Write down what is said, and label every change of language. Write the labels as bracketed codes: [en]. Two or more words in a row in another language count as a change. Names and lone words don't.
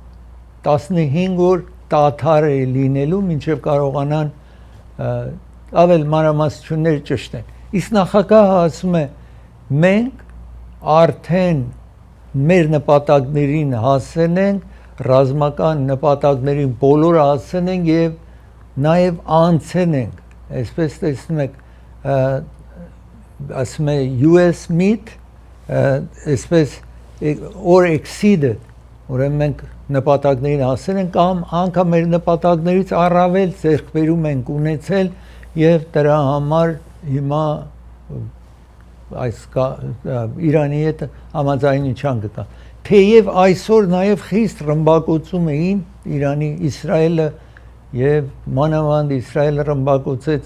[hy] 15 օր դադար է լինելու մինչև կարողանան ավել մանրամասնություններ ճշտեն իսկ նախագահը ասում է մենք արդեն մեր նպատակներին հասել ենք ռազմական նպատակներին բոլորը հասել ենք եւ նաեւ անցել ենք այսպես տեսնում եք ասում է [en] US meet [hy] այսպես [en] or exceeded [hy] ուրեմն մենք նպատակներին հասել ենք կամ անգամ մեր նպատակներից առավել ձեռքբերում ենք ունեցել եւ դրա համար հիմա այս Իրանի հետ համաձայնության գտա թեև այսօր նաեւ խիստ ռմբակոծում էին Իրանի Իսրայելը եւ մանավանդ Իսրայելը ռմբակոծեց